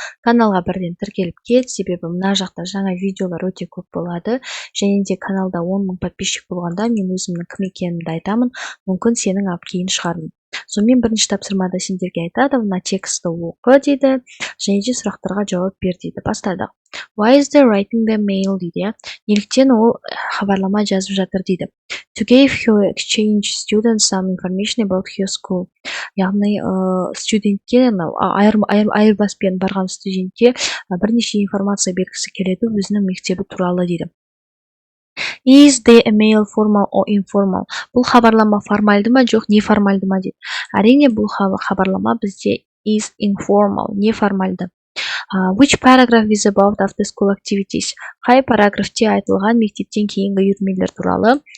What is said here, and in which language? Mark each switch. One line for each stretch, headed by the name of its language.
Kazakh: Каналға бірден тіркеліп кет, себебі мына жақта жаңа видеолар өте көп болады. Және де каналда 10 000 подписчик болғанда мен өзімнің кім екенімді айтамын. Мүмкін сенің кейін шығармын. Сонымен бірінші тапсырмада сендерге айтады, мына текстті оқы дейді, және де сұрақтарға жауап бер дейді. Бастадық.
English: Why is they writing the mail
Kazakh: дейді. Неліктен ол хабарлама жазып жатыр дейді.
English: To give her exchange students some information about her school.
Kazakh: Яғни студентке, айырбаспен барған студентке бірнеше информация бергісі келеді өзінің мектебі туралы дейді.
English: Is the mail formal or informal?
Kazakh: Бұл хабарлама формальды ма, жоқ неформальды ма дейді. Әрине бұл хабарлама бізде
English: is informal,
Kazakh: неформальды.
English: Which paragraph is about after school activities?
Kazakh: Қай параграфте айтылған мектептен кейінгі үйірмелер туралы?